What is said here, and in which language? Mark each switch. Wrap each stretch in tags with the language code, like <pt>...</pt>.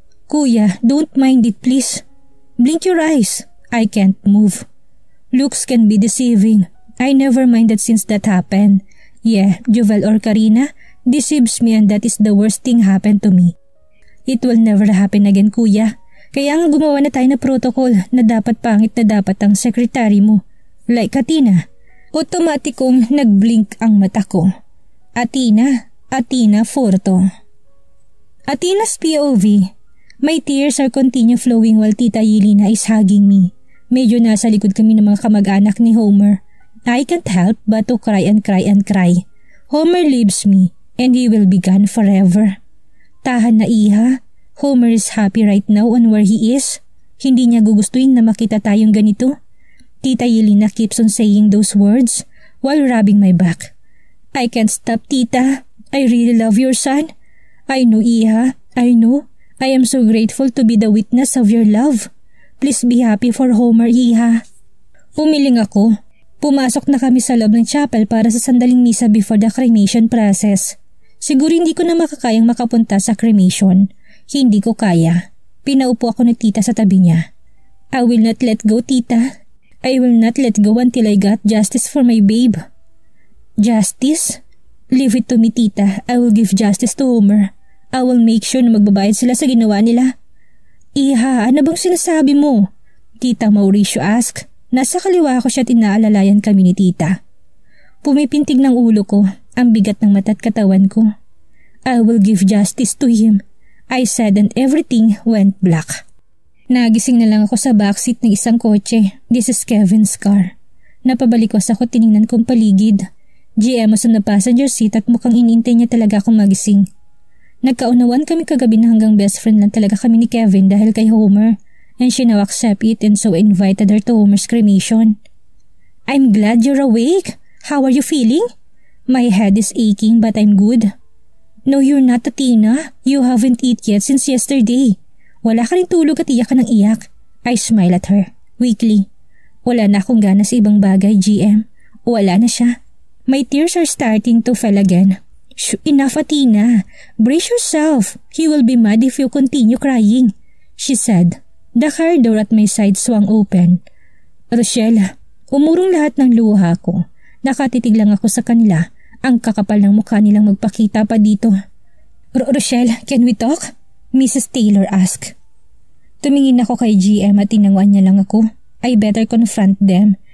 <en>Kuya, don't mind it please. Blink your eyes. I can't move. Looks can be deceiving. I never minded since that happened. Yeah, Jovel or Karina deceives me and that is the worst thing happened to me. It will never happen again, kuya.</en> <tl>Kaya nga gumawa na tayo na protocol na dapat pangit na dapat ang sekretary mo. Like Athena. Otomatikong nag-blink ang mata ko.</tl> <en>Athena Forto. Athena's POV. My tears are continue flowing while Tita Yelena is hugging me.</en> <tl>Medyo nasa likod kami ng mga kamag-anak ni Homer.</tl> <en>I can't help but to cry and cry and cry. Homer leaves me and he will be gone forever.</en> <tl>Tahan na iha.</tl> <en>Homer is happy right now on where he is.</en> <tl>Hindi niya gugustuhin na makita tayong ganito.</tl> <en>Tita Yelena keeps on saying those words while rubbing my back. I can't stop, Tita. I really love your son. I know,</en> <tl>iha.</tl> <en>I know. I am so grateful to be the witness of your love. Please be happy for Homer, iha.</en> <tl>Umiling ako. Pumasok na kami sa loob ng chapel para sa sandaling misa</tl> <en>before the cremation process.</en> <tl>Siguro hindi ko na makakayang makapunta sa cremation. Hindi ko kaya. Pinaupo ako ni Tita sa tabi niya.</tl> <en>I will not let go, Tita. I will not let go until I got justice for my babe. Justice? Leave it to me, Tita. I will give justice to Homer. I will make sure</en> <tl>na magbabayad sila sa ginawa nila. Iha, ano bang sinasabi mo?</tl> <en>Tita Mauricio asked.</en> <tl>Nasa kaliwa ko siya at inaalalayan kami ni Tita. Pumipintig ng ulo ko, ang bigat ng mata at katawan ko.</tl> <en>I will give justice to him. I said and everything went black.</en> <tl>Nagising na lang ako sa backseat ng isang kotse.</tl> <en>This is Kevin's car.</en> <tl>Napabalikwas ako, tiningnan kong paligid.</tl> <en>GM was on the passenger seat</en> <tl>at mukhang inintay niya talaga akong magising. Nagkaunawan kami kagabi na hanggang best friend lang talaga kami ni Kevin dahil kay Homer</tl> <en>and she now accept it and so invited her to Homer's cremation. I'm glad you're awake. How are you feeling? My head is aching but I'm good. No, you're not, Athena. You haven't eaten yet since yesterday.</en> <tl>Wala ka rin tulog at iyak ka ng iyak.</tl> <en>I smile at her, weakly.</en> <tl>Wala na akong gana sa ibang bagay, GM. Wala na siya.</tl> <en>My tears are starting to fall again. Shh, enough, Athena. Brace yourself. He will be mad if you continue crying, she said. The car door at my side swung open.</en> <tl>Rochelle, umurong lahat ng luha ko. Nakatitig lang ako sa kanila. Ang kakapal ng mukha nilang magpakita pa dito.</tl> <en>Rochelle, can we talk? Mrs. Taylor asked.</en> <tl>Tumingin ako kay GM at tinanguan niya lang ako.</tl> <en>I better confront them.</en>